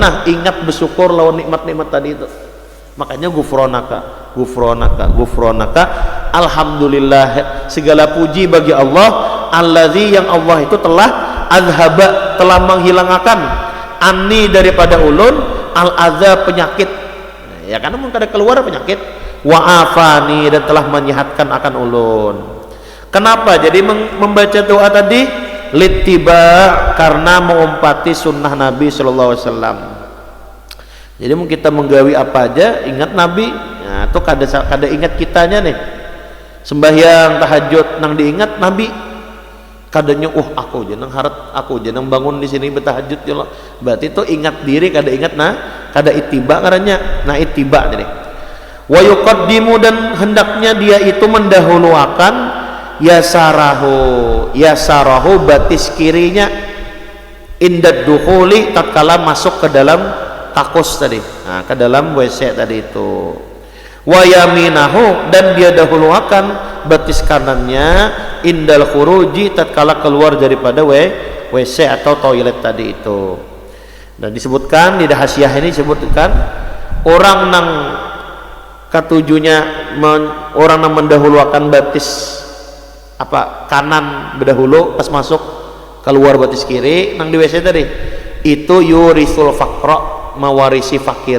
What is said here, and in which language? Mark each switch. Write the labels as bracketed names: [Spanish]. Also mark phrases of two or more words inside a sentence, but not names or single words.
[Banjar] Nah ingat bersyukur lawan nikmat-nikmat tadi itu. Makanya [Arabic] غفرانك الحمد لله, [Banjar] segala puji bagi Allah alladzi yang Allah itu telah azhaba, telah menghilangkan ani daripada ulun [Arabic] الأذى [Banjar] penyakit ya, karena mungkin kada keluar penyakit, [Arabic] وعافاني [Banjar] dan telah menyehatkan akan ulun. Kenapa jadi membaca doa tadi? littiba, karena mengumpati sunnah Nabi [Arabic] صلى الله عليه وسلم. [Banjar] Jadi mau kita menggawi apa aja ingat Nabi. Nah, itu kada ingat kitanya nih. Sembahyang tahajud nang diingat Nabi. Kadanya aku aja nang harap aku aja nang bangun di sini bertahajud ya Allah. Berarti itu ingat diri kada ingat kada ittiba karanya. Nah, ittiba jadi. [Arabic] ويقدم, [Banjar] dan hendaknya dia itu mendahulukan yasarahu batis kirinya [Arabic] عند الدخول, [Banjar] tatkala masuk ke dalam kakus tadi, nah, ke dalam WC tadi itu. [Arabic] ويمينه, [Banjar] dan dia dahulukan batis kanannya [Arabic] عند الخروج, [Banjar] tatkala keluar daripada WC atau toilet tadi itu. Dan disebutkan di hasiah ini disebutkan orang nang ketujuhnya orang yang mendahulukan batis kanan berdahulu pas masuk, keluar batis kiri nang di WC tadi itu [Arabic] يورث الفقر, [Banjar] mewarisi fakir.